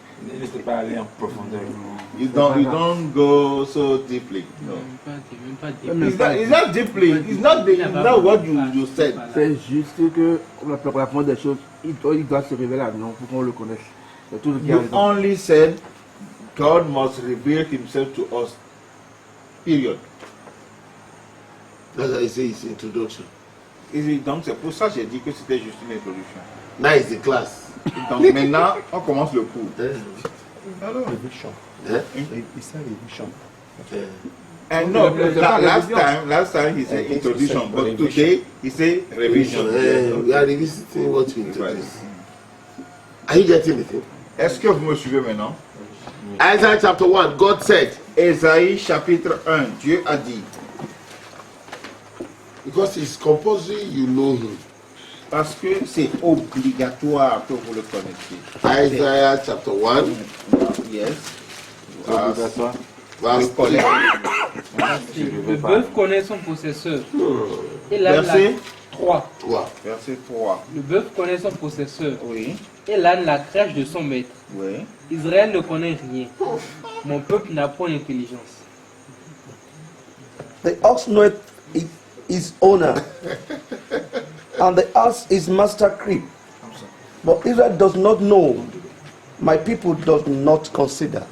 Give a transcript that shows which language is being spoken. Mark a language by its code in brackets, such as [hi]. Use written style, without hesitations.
[fr] Il n'était pas allé en profondeur. [en] You don't go so deeply. No. It's not deeply. It's not what you said. [fr] C'est juste que la première des choses, il doit se révéler à nous pour qu'on le connaisse. C'est tout ce qu'il y a. [en] You only said God must reveal himself to us. Period. That's how I say it's introduction. [fr] Donc c'est pour ça que j'ai dit que c'était juste une introduction. [en] Now it's the class. [fr] Donc maintenant, on commence le cours. Révision. Il s'est révision. [en] And no, last time he said introduction, but today he said revision. We are revisiting what we introduced. Are you getting it? [fr] Est-ce que vous me suivez maintenant? [en] Isaiah chapter 1, God said. [fr] Ésaïe chapitre 1, Dieu a dit. [en] Because it's compulsory, you know him. [fr] Parce que c'est obligatoire que vous le connaissiez. [en] Isaiah chapter 1. Yes. Verse 3. [fr] Le bœuf connaît son possesseur. Et l'âne Verset 3. Verset 3. Le bœuf connaît son possesseur. Oui. Et l'âne la crèche de son maître. Oui. Israël ne connaît rien. Mon peuple n'a point d'intelligence. [en] The ox knoweth his owner, and the ass his master crib. But Israel does not know. My people does not consider.